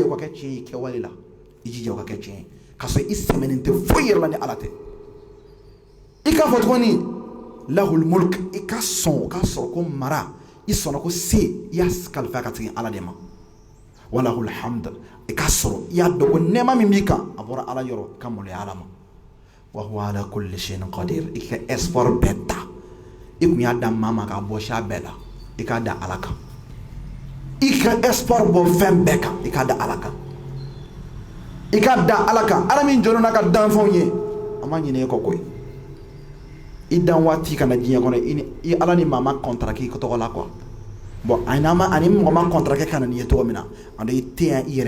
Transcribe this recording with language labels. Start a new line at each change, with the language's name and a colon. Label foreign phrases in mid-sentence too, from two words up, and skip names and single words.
Bambara: o ka kɛ tiɲɛ ye kɛwale la i jija o ka kɛ tiɲɛ ye ka sɔrɔ i sɛmɛnen tɛ foyi yɛrɛ la ni ala tɛ i k'a fɔ tuguni
Arabic: له الملك
Bambara: i ka sɔn o ka sɔrɔ ko mara i sɔnna ko se i y'a kalifa ka segin ala de ma
Arabic: وله الحمد
Bambara: i ka sɔrɔ i y'a dɔn ko nɛɛma min b'i kan a bɔra ala yɔrɔ i ka maloya ala ma
Arabic: وهو على كل شيء قدير
Bambara: i ka espoir bɛɛ ta i kun y'a da maa ma k'a bɔ si a bɛɛ la i k'a da ala kan i ka espoir bɔ fɛn bɛɛ kan i k'a da ala kan i k'a da ala kan ala min jɔlen n'a ka danfɛnw ye a ma ɲinɛ e kɔ koyi i dan waati kana diɲɛ kɔnɔ i ala ni maa ma contracté i tɔgɔ la quoi bon ani mɔgɔ ma contracté kana nin ye cogo min na ando i tɛ yan i yɛrɛ